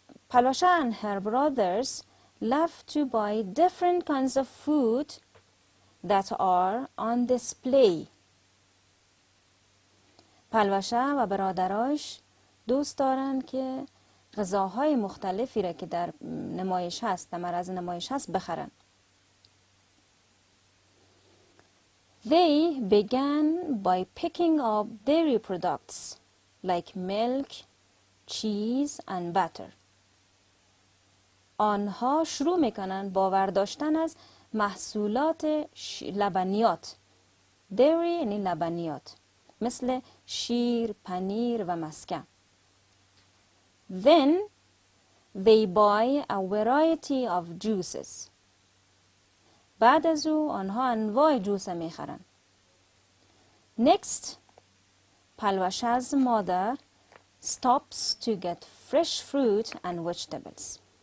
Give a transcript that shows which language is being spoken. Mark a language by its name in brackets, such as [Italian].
[English] Palwasha and her brothers love to buy different kinds of food that are on display. [Persian] پلوشه و برادراش دوست دارن که غذاهای مختلفی را که در نمایش هست، در معرض نمایش هست بخرن. [English] They began by picking up dairy products like milk, cheese and butter. [Persian] آنها شروع میکنن با برداشتن از محصولات لبنیات. dairy یعنی لبنیات مثل شیر، پنیر و مسکه. [English] Then they buy a variety of juices. [Persian] بعد از او آنها انواع جوس میخرن. [English] Next, Palwasha's mother stops to get fresh fruit and vegetables.